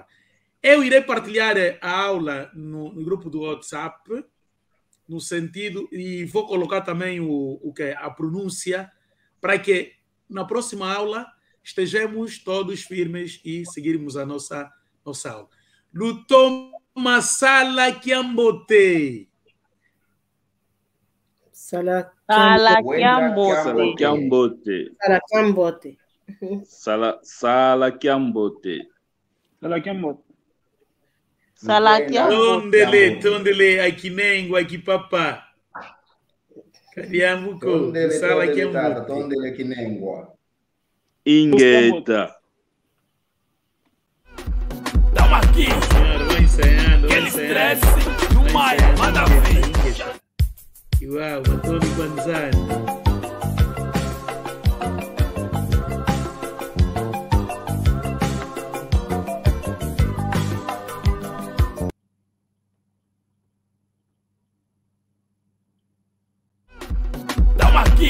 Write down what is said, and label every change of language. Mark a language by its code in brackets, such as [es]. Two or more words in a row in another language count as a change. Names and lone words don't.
[pt] Eu irei partilhar a aula no grupo do WhatsApp, no sentido, e vou colocar também a pronúncia, para que na próxima aula estejamos todos firmes e seguirmos a nossa aula. [kg] Lutoma Sala Kiambote. Sala Kiambote. Tondele, Akinengo, Akipapa. Kadiamuko, Sala Kiambote. Tondele Kinengwa. Ingueta. [pt] Tamo aqui. Vai ensaiando. Aquele estresse do Maia, manda ver. Uau, Antônio Banzani. Tamo aqui.